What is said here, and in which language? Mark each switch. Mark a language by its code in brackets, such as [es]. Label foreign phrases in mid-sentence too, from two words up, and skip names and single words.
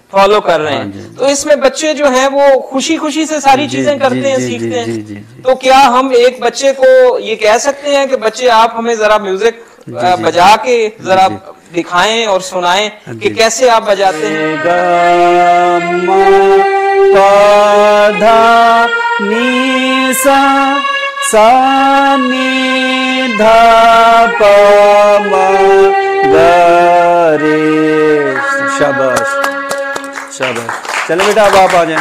[hi] फॉलो कर रहे हैं। तो इसमें बच्चे जो हैं वो खुशी खुशी से सारी चीजें करते हैं, सीखते हैं। तो क्या हम एक बच्चे को ये कह सकते हैं कि बच्चे आप हमें जरा म्यूजिक बजा के जरा दिखाएं और सुनाएं कि कैसे आप बजाते हैं? ग म प ध नि सा सा नि ध प म ग रे। शाबाश शाबाश। चलो बेटा अब आप आ जाए।